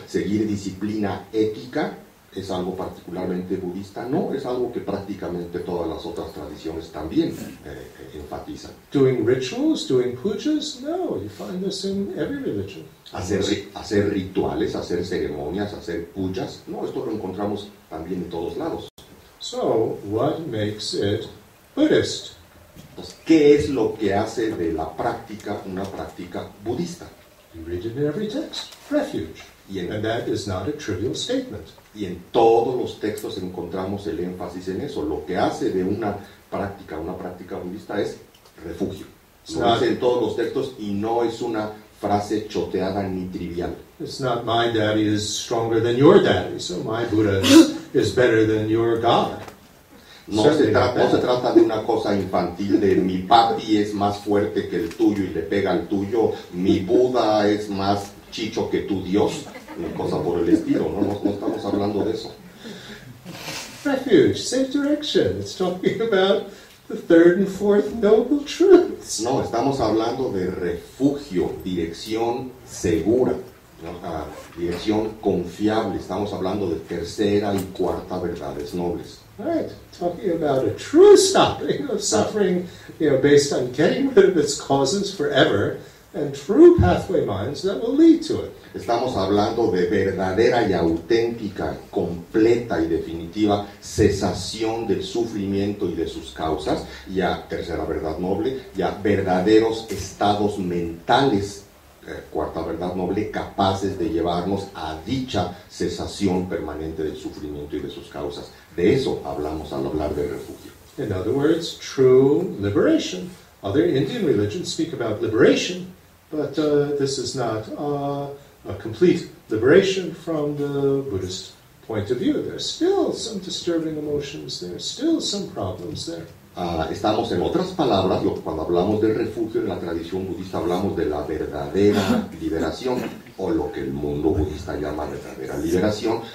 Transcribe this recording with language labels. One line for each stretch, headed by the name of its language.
Spanish: Seguir disciplina ética, es algo particularmente budista, no, es algo que prácticamente todas las otras tradiciones también enfatizan.
English: Doing rituals, doing pujas? No, you find this in every religion.
Spanish: Hacer rituales, hacer ceremonias, hacer pujas, no, esto lo encontramos también en todos lados.
English: So, what makes it Buddhist?
Spanish: Entonces, ¿qué es lo que hace de la práctica una práctica budista?
English: You read it in every text, refuge. And that is not a trivial statement.
Spanish: Y en todos los textos encontramos el énfasis en eso. Lo que hace de una práctica budista es refugio. Lo dice en todos los textos y no es una frase choteada ni trivial.
English: It's not my daddy is stronger than your daddy, so my Buddha is better than your God.
Spanish: No se trata de una cosa infantil de mi papi es más fuerte que el tuyo y le pega al tuyo, mi Buda es más chicho que tu Dios, una cosa por el estilo, no estamos hablando de eso.
English: Refuge, safe direction, it's talking about the third and fourth noble truths.
Spanish: No, estamos hablando de refugio, dirección segura, ¿no? Dirección confiable, estamos hablando de tercera y cuarta verdades nobles.
English: Right, talking about a true stopping of suffering, based on getting rid of its causes forever, and true pathway minds that will lead to it.
Spanish: Estamos hablando de verdadera y auténtica, completa y definitiva cesación del sufrimiento y de sus causas, ya tercera verdad noble, ya verdaderos estados mentales, cuarta verdad noble, capaces de llevarnos a dicha cesación permanente del sufrimiento y de sus causas. De eso hablamos al hablar de refugio.
English: In other words, true liberation. Other Indian religions speak about liberation, but this is not a complete liberation from the Buddhist point of view. There's still some disturbing emotions there, still some problems there.
Spanish: Estamos, en otras palabras, cuando hablamos de refugio en la tradición budista hablamos de la verdadera liberación, o lo que el mundo budista llama verdadera liberación.